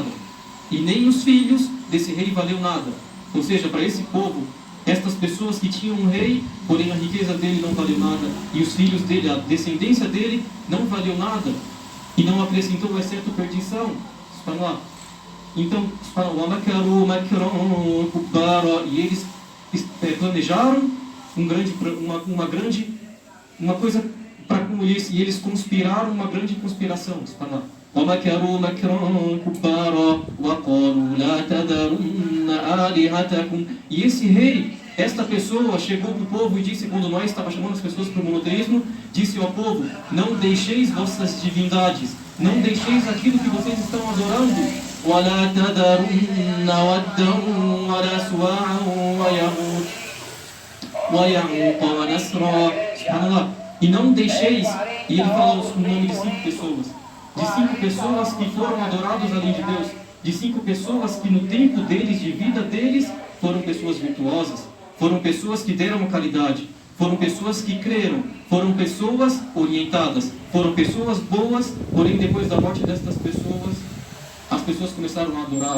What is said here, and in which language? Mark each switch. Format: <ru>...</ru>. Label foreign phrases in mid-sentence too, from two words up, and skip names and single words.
<pt>E nem os filhos desse rei valeu nada. Ou seja, para esse povo, estas pessoas que tinham um rei, porém a riqueza dele não valeu nada, e os filhos dele, a descendência dele, não valeu nada, e não acrescentou exceto perdição. Então, e eles planejaram uma coisa para com isso, e eles conspiraram uma grande conspiração.</pt> <ar>وَمَكَرُوا مَكْرًا كُبَّارًا وَقَالُوا لَا تَذَرُنَّ آلِهَتَكُمْ.</ar> <pt>E esse rei, esta pessoa, chegou para o povo e disse, quando Noé estava chamando as pessoas para o monoteísmo, disse ao povo: não deixeis vossas divindades, não deixeis aquilo que vocês estão adorando.</pt> <ar>وَلَا تَذَرُنَّ وَدًّا وَلَا سُوَاعًا وَيَعُوقَ وَنَسْرًا.</ar> <pt>E não deixeis, e ele fala o nome de 5 pessoas. De 5 pessoas que foram adorados além de Deus, de 5 pessoas que no tempo deles, de vida deles, foram pessoas virtuosas, foram pessoas que deram a caridade, foram pessoas que creram, foram pessoas orientadas, foram pessoas boas, porém depois da morte destas pessoas, as pessoas começaram a adorá-lo.</pt>